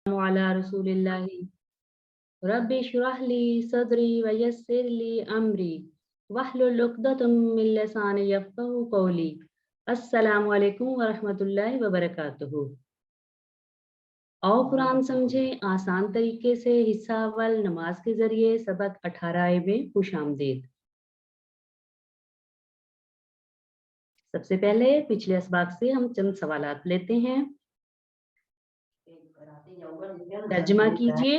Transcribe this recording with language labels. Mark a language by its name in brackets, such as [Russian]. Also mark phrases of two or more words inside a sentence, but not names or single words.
[Arabic] وعلى رسول الله رب اشرح لي صدري ويسر لي أمري واحلل عقدة من لساني يفقهوا قولي. السلام عليكم ورحمة الله وبركاته. [Urdu] آؤ قرآن سمجھیں آسان طریقے سے. حصہ اول نماز کے ذریعے سبق 18 میں خوش آمدید. سب سے پہلے پچھلے اسباق سے ہم چند سوالات لیتے ہیں. ترجمہ کیجیے.